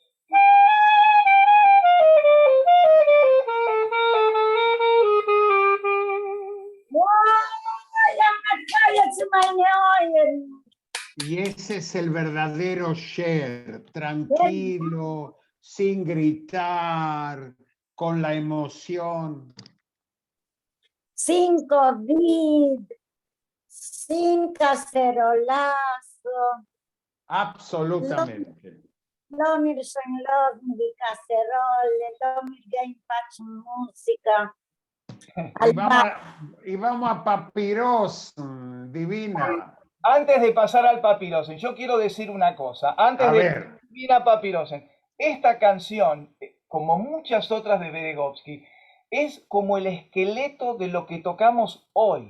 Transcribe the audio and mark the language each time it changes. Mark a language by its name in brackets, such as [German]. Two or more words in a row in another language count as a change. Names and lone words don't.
[Spanish] Y ese es el verdadero share, tranquilo, sin gritar, con la emoción. Sin COVID, sin cacerolazo. Absolutamente. Lo mirsen los mi cacerole, lo mir game patch música. Y vamos a Papiros, divina. Antes de pasar al Papirosen, yo quiero decir una cosa. Antes A de ver. ir a Papirosen, esta canción, como muchas otras de Beregovsky, es como el esqueleto de lo que tocamos hoy.